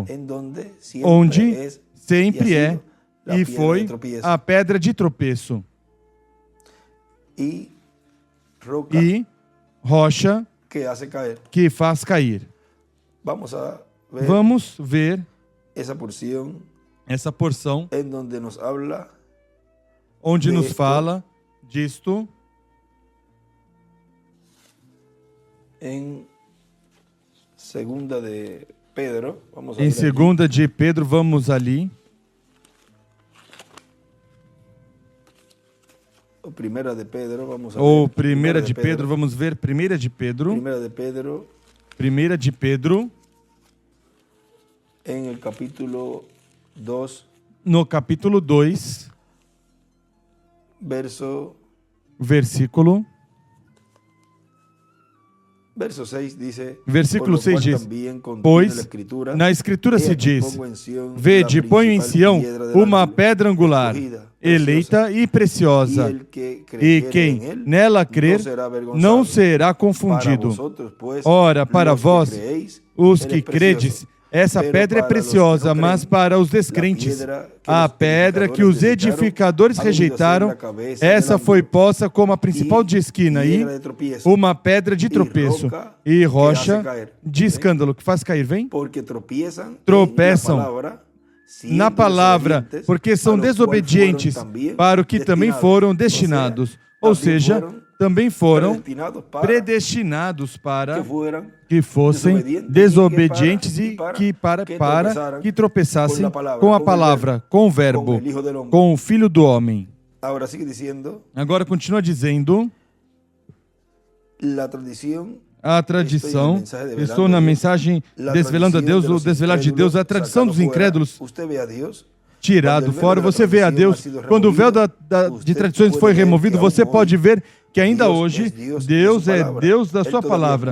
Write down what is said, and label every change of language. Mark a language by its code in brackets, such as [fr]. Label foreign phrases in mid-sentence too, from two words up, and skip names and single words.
[pt] Onde sempre é e foi a pedra de tropeço. E rocha que faz cair. Vamos ver essa porção [es] en donde nos habla [pt] onde [es] de [pt] nos [es] esto. [pt] fala disto [es] En segunda de Pedro, vamos a [pt] em [es] ver aquí. [pt] segunda de Pedro, vamos ali. [es] O primera de Pedro, vamos a [pt] Ou [es] ver. [pt] primeira de Pedro, vamos ver. Primeira de Pedro. [es] Primera de Pedro, [pt] Primeira de Pedro, [es] en el capítulo 2, [pt] no capítulo 2, [es] verso [pt] versículo [es] 6 dice, [pt] Versículo [es] por lo [pt] 6 [es] cual [pt] diz, [es] también contiene [pt] pois [es] la escritura, [pt] na Escritura [es] he [pt] se [es] aquí [pt] diz, [es] pongo en Sión [pt] vede, [es] la [pt] ponho em [es] principal [pt] Sião [es] piedra del [pt] uma [es] ángulo, [pt] pedra angular, [es] escogida, [pt] eleita e preciosa, [es] y el que [pt] e [es] creyere [pt] quem [es] en él [pt] nela crer [es] no será avergonzado. [pt] não será [es] Para [pt] confundido. [es] vosotros, pues, [pt] Ora, para [es] los que [pt] vós, [es] creéis, [pt] os [es] él [pt] que [es] es precioso. [pt] credes, essa [es] Pero [pt] pedra é [es] para los que [pt] preciosa, [es] no [pt] mas [es] creen, [pt] para os [es] la [pt] descrentes, [es] piedra que [pt] a [es] los [pt] pedra que os edificadores [es] edificadores [pt] rejeitaram, [es] ha venido a ser la cabeza [pt] essa [es] del [pt] foi [es] ángulo, [pt] posta como a principal de esquina e [es] piedra de tropieza, [pt] uma pedra de tropeço [es] roca [pt] e [es] que [pt] rocha [es] hace caer. [pt] de escândalo que faz cair, vem? [es] porque tropiezan [pt] Tropeçam [es] en la palabra, [pt] Na [es] siendo [pt] palavra, [es] desobedientes, [pt] porque são [es] a lo cual [pt] desobedientes [es] fueron también [pt] para o que também [es] destinados. [pt] foram destinados. Ou seja, também foram [es] predestinados para [pt] predestinados para que fossem desobedientes e para que tropeçassem com a palavra, com o verbo, com o Filho do Homem. Agora sigue dizendo, Agora continua dizendo, [es] la tradición, [pt] a tradição, estou na mensagem Desvelando a Deus, ou Desvelar de Deus, a tradição dos incrédulos tirado fora, você vê a Deus. Quando o véu de tradições foi removido, você pode ver que ainda hoje Deus é Deus da sua palavra.